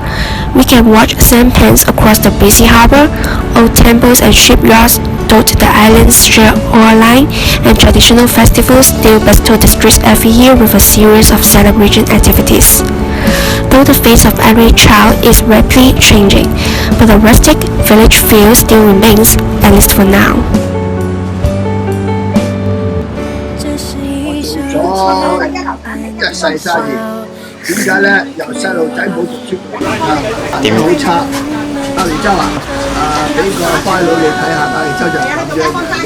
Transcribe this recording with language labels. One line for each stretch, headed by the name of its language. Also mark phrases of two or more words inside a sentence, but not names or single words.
English: We can watch sampans across the busy harbor, old temples and shipyards dot the island's shoreline, and traditional festivals still bestow the streets every year with a series of celebration activities. Though the face of Apli Chao is rapidly changing, but the rustic village feel still remains, at least for now.
Cantonese: 一世生意，點解咧？由細路仔冇讀書點好差。鴨脷洲俾個花佬你睇下，鴨脷洲就咁樣。